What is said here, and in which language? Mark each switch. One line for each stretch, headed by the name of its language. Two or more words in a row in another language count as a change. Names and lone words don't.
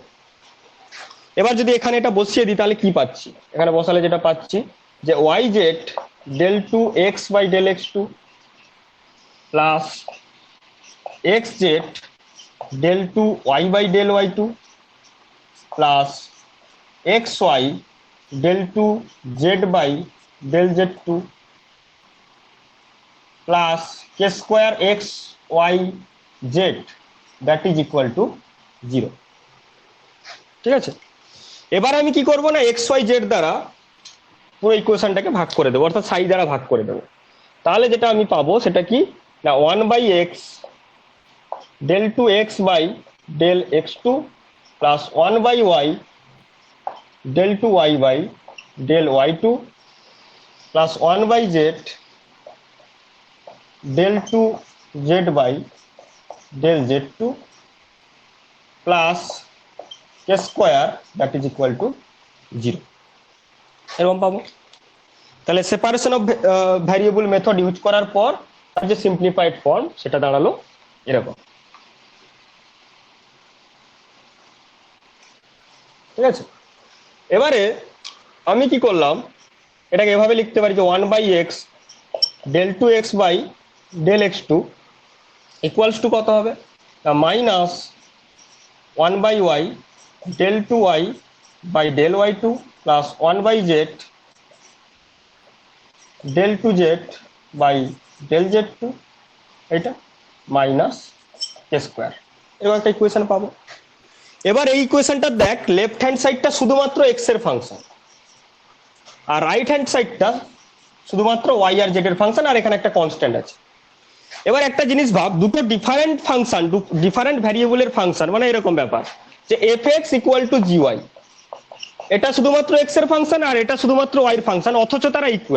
Bangla: এবার যদি এখানে এটা বসিয়ে দিই তাহলে কি পাচ্ছি, এখানে বসালে যেটা পাচ্ছি যে
English: y z del two x by del x two plus x z del two y by del y two plus x y del 2 z by del z2 plus k square x y z that is equal to 0।
Bangla: ঠিক আছে, এবার আমি কি করব না এক্স ওয়াই জেড দ্বারা পুরো ইকুয়েশনটাকে ভাগ করে দেবো, অর্থাৎ সাই দ্বারা ভাগ করে দেবো। তাহলে যেটা আমি পাবো সেটা কি না
English: 1/x del 2x by del x2 plus 1/y del 2y by del y2 plus 1/z del 2z by del z2 plus k square that is equal to 0,
Bangla: এরকম পাবো। তাহলে
English: separation of variable method use
Bangla: করার পর তার যে
English: simplified form
Bangla: সেটা দাঁড়ালো এরকম। ঠিক আছে, এবারে আমি কি করলাম, এটাকে এভাবে লিখতে পারি যে
English: 1/x del 2x by del x2 equals to
Bangla: কত হবে
English: মাইনাস 1/y del 2y by del y2 প্লাস 1/z del 2z by del z2,
Bangla: এটা
English: minus k square,
Bangla: এরকম একটা ইকুয়েশন পাবো। এবার এই ইকুয়েশনটা দেখ,
English: left hand
Bangla: সাইডটা শুধুমাত্র এক্স এর ফাংশন আর
English: right hand
Bangla: সাইডটা শুধুমাত্র ওয়াই আর জেড এর ফাংশন, আর এখানে একটা কনস্ট্যান্ট আছে। এবার একটা জিনিস ভাব, দুটো
English: different function,
Bangla: ডিফারেন্ট ভ্যারিয়েবলের ফাংশন, মানে এরকম ব্যাপার যে
English: f x equal to g y,
Bangla: এটা শুধুমাত্র এক্স এর ফাংশন আর এটা শুধুমাত্র ওয়াই এর ফাংশন, অথচ তারা ইকুয়াল।